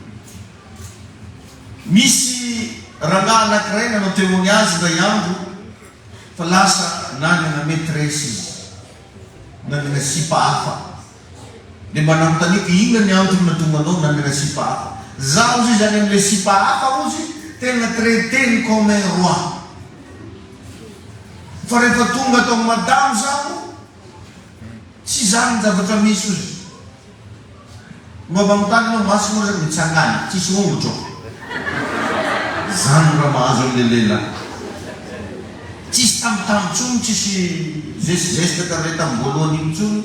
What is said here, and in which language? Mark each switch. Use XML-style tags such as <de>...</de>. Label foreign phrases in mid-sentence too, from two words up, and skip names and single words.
<mg>Misy rangahy anankiray nanao témoignage iray andro fa lasa nanana maîtresse izy, nanana sipa hafa dia mba nanontaniako ina ny antony natonga anao nanana sipa hafa. Zaho izy zany amin'le sipa hafa ozy tena traiteny</mg> <fr>comme un roi,</fr> <mg>fa rehefa tonga atao madamo zaho tsy zany ny zavatra misy ozy. Mba manontany anao maso moa zany mitsangany tsisy ongotra zany raha mahazo amin'le lehilahy. Tsisy tambitamby tsony, tsisy geste kare tamin'ny voalohany iny tsony.</mg>